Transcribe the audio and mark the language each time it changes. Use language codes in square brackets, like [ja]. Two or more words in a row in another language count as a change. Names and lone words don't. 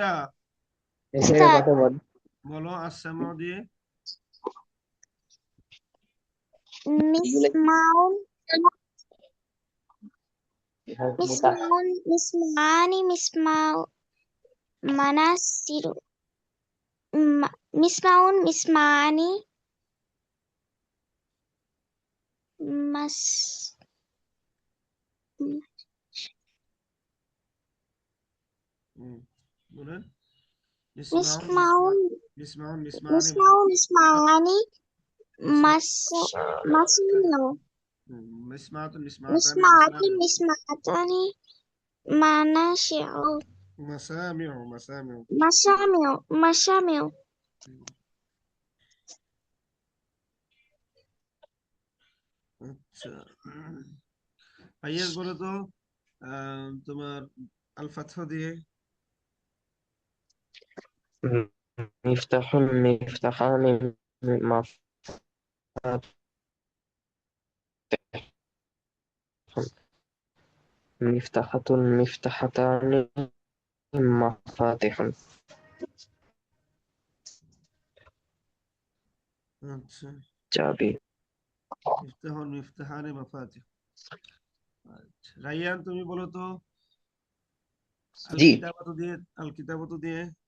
[ar] أستاذ [bn] বলো আসামু দিয়ে। [ar] مسمعون مسمعون مسمعان مسمع مناصر مسمعون مسمعان مس [bn] বলেন। [ar] ইসমাউন مسمعون مسمعون مسمعان مسمعون مسمعان مس مسمع مسمعة مسمعتان مسمعات مسمعتان مناشع مسامع مسامع. مسامع مسامع [bn] আচ্ছা, ফাইয়াজ বলো তো তোমার [ar] الفتح [bn] দিয়ে। [ar] مفتاح مفتاحان مفاتح مفتاحة مفتاحتان مفاتح [bn] আচ্ছা, চাবি [ar] مفتاح مفتاحان مفاتيح. [bn] আচ্ছা, রাইয়ান তুমি বলো তো আল জি কিতাবাতু দিয়ে। [ar] الكتابة [bn] দিয়ে।